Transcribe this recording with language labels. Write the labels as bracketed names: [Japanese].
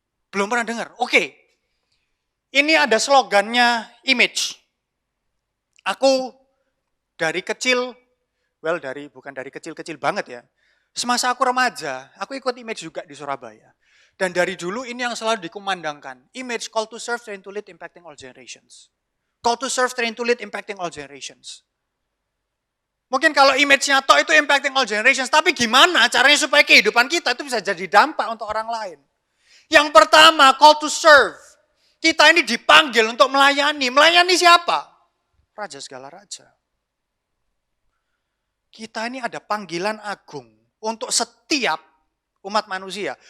[Indonesian] Belum pernah dengar. Oke. Ini ada slogannya image. Aku dari kecil, bukan dari kecil-kecil banget ya. Semasa aku remaja, aku ikut image juga di Surabaya. Dan dari dulu ini yang selalu dikumandangkan. [English] Image, call to serve, train to lead, impacting all generations. Call to serve, train to lead, impacting all generations. [Indonesian] Mungkin kalau image-nya toh itu [English] impacting all generations. [Indonesian] Tapi gimana caranya supaya kehidupan kita itu bisa jadi dampak untuk orang lain. Yang pertama, [English] call to serve. [Indonesian] Kita ini dipanggil untuk melayani. Melayani siapa? Raja segala raja. Kita ini ada panggilan agung untuk setiap umat manusia.